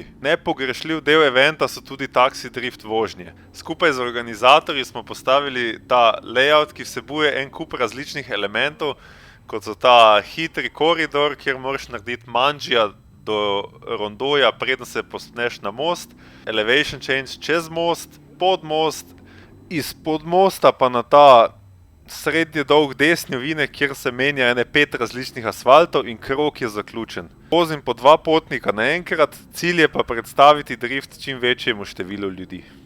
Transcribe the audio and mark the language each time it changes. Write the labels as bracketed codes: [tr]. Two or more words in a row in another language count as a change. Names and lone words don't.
[sl] Nepogrešljiv del eventa so tudi taksi drift vožnje. Skupaj z organizatorji smo postavili ta layout, ki vsebuje en kup različnih elementov, kot so ta hitri koridor, kjer moraš narediti manžija do rondoja, preden se povzpneš na most, [en] elevation change [sl] čez most, pod most, izpod mosta pa na ta srednji dolg desni ovinek, kjer se menja ene 5 različnih asfaltov in krog je zaključen. Vozim po 2 potnika naenkrat, cilj je pa predstaviti drift čim večjemu številu ljudi.